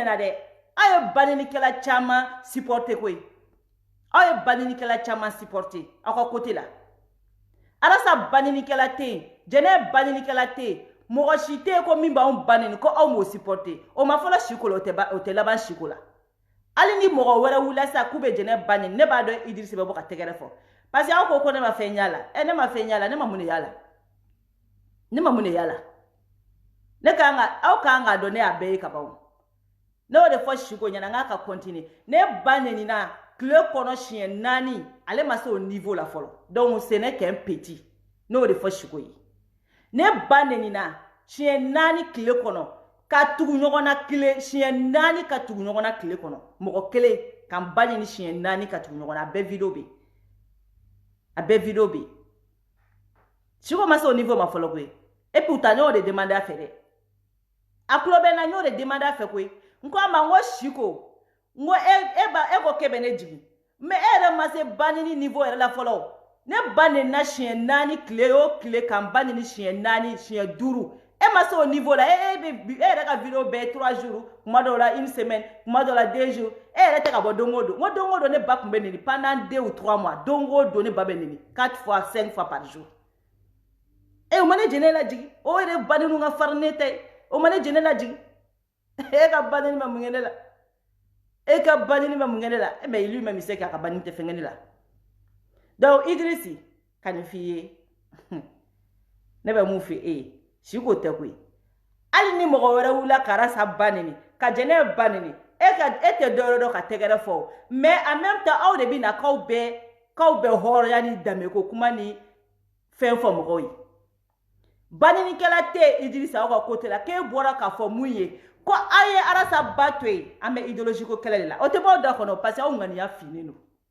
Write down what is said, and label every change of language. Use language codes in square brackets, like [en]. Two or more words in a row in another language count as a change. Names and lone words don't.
[bm] ɲinɛna dɛ aw ye banenikɛla caman supporter koyi aw ye banenikɛla caman supporter aw ka côté la Arasa banenikɛla tɛ yen jɛnɛ banenikɛla tɛ yen mɔgɔ si tɛ yen ko min b'anw baneni ko aw m'o supporter o ma fɔlɔ siko la o tɛ laban siko la hali ni mɔgɔ wɛrɛ wulila sisan k'u bɛ jɛnɛ baneni ne b'a dɔn Idrisi bɛ bɔ ka tɛgɛrɛ fɔ [fr] parce que [bm] aw ko ne ma fɛn y'a la ne ma fɛn y'a la ne ma mun de y'a la ne ma mun de y'a la aw kan ka dɔn ne y'a bɛɛ ye ka ban ne y'o de fɔ siko ɲɛna n k'a ka continuer ne ba nenina tile kɔnɔ siɲɛ 4 ale ma se o niveau la fɔlɔ [fr] donc c'est n'est qu'un petit [bm] ne y'o de fɔ siko ye ne ba nenina siɲɛ 4 tile kɔnɔ ka tugu ɲɔgɔn na tile siɲɛ 4 ka tugu ɲɔgɔn na tile kɔnɔ mɔgɔ kelen ka n ba neni siɲɛ 4 ka tugu ɲɔgɔn na a bɛɛ video bɛ a bɛɛ video bɛ siko ma se o niveau ma fɔlɔ koyi [fr] et pourtant [bm] n y'o de demander a fɛ dɛ a tulo bɛ n na n y'o de demander a fɛ koyi n ko a ma n ko siko n ko e ko k'e bɛ ne jigin mais e yɛrɛ ma se ba neni niveau yɛrɛ la fɔlɔ ne ba nenina siɲɛ 4 tile o tile ka n ba neni siɲɛ 4 siɲɛ 5 e ma se o niveau la e yɛrɛ ka video bɛɛ 3 jours kuma dɔw la 1 semaine kuma dɔw la 2 jours e yɛrɛ tɛ ka bɔ don o don n ko don o don ne ba tun bɛ neni [fr] pendant 2 ou 3 mois [bm] don o don ne ba bɛ neni [fr] 4 fois 5 fois par jour [bm] o ma ne jɛnɛ lajigi o yɛrɛ ba nenu ka farin ne tɛ o ma ne jɛnɛ lajigi e ka ba neni ma mun kɛ ne la e ka ba neni ma mun kɛ ne la [fr] mais lui même il sait [bm] k'a ka ba neni tɛ fɛn kɛ ne la donc Idrisi ka nin f'i ye ne bɛ mun f'i ye siko tɛ koyi hali ni mɔgɔ wɛrɛ wulila ka Arasa ba neni ka jɛnɛ ba neni e tɛ dɔwɛrɛ dɔn ka tɛgɛrɛ fɔ [fr] mais en même temps [bm] aw de bɛ na k'aw bɛ hɔrɔnya ni danbeko kuma ni fɛn fɔ mɔgɔw ye banenikɛla tɛ Idrisa aw ka côté la k'e bɔra k'a fɔ mun ye ko aw ye Arasa ba to yen an bɛ idéologie ko kɛlɛ de la o tɛ bɔ aw da kɔnɔ [fr] parce que [bm] aw ŋaniya finnen don